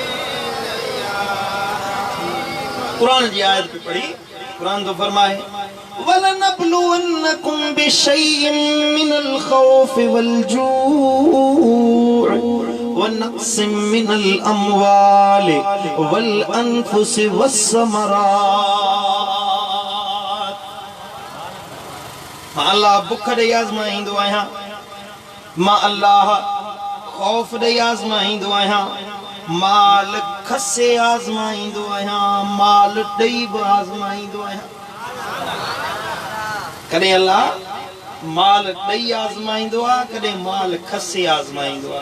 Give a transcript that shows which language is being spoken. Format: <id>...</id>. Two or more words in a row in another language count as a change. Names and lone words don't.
<hi>कुरान की आयत पे पढ़ी कुरान तो फरमाए</hi> <ar>ولنبلونكم بشيء من الخوف والجوع ونقص من الأموال والأنفس والثمرات.</ar> <sd>मां अल्लाह बुख ॾेई आज़माईंदो आहियां, मां अल्लाह खौफ ॾेई आज़माईंदो आहियां, माल खसे आज़माईंदो आहियां, माल ॾेई बि आज़माईंदो आहियां। कॾहिं अल्लाह माल ॾेई आज़माईंदो आहे, कॾहिं माल खसे आज़माईंदो आहे।</sd>